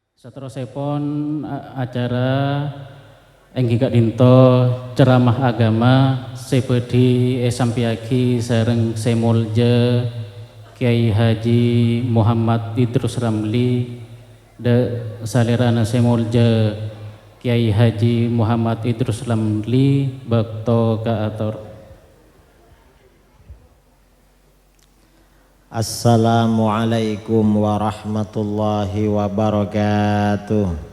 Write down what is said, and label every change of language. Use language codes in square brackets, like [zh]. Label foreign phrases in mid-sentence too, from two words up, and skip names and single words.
[mad] Saterusipun acara inggih dinto ceramah agama sepedi sampyaki sareng semulja Kiai Haji Muhammad Idrus Ramli de salirana semulja Kiai Haji Muhammad Idrus Ramli bakto kaatur. [ar] Assalamualaikum warahmatullahi wabarakatuh.